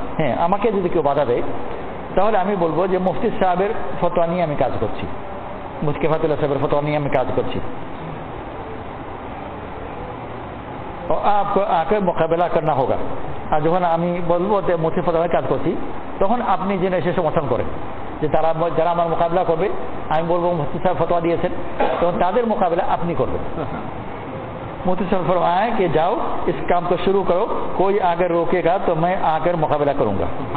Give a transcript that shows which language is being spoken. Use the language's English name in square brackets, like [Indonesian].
[Bangla] হ্যাঁ, আমাকে যদি কেউ বাধা দেয় তাহলে আমি বলবো যে মুফতি সাহেবের ফতোয়া নিয়ে আমি কাজ করছি, মুফতি কিফায়েতুল্লাহ সাহেবের ফতোয়া নিয়ে আমি কাজ করছি। [Hindi] और आपको आकर মোকাবেলা करना होगा। [Bangla] আর যখন আমি বলবো যে মুফতি ফতোয়ার কাজ করছি তখন আপনি যেন এসে সমর্থন করেন, যে যারা আমার মোকাবেলা করবে আমি বলবো মুফতি সাহেব ফতোয়া দিয়েছেন তখন তাদের মোকাবেলা আপনি করবেন। [Hindi] मुफ्ती साहब फरमाया कि जाओ इस काम को शुरू करो, कोई आकर रोकेगा तो मैं आकर मुकाबला करूंगा।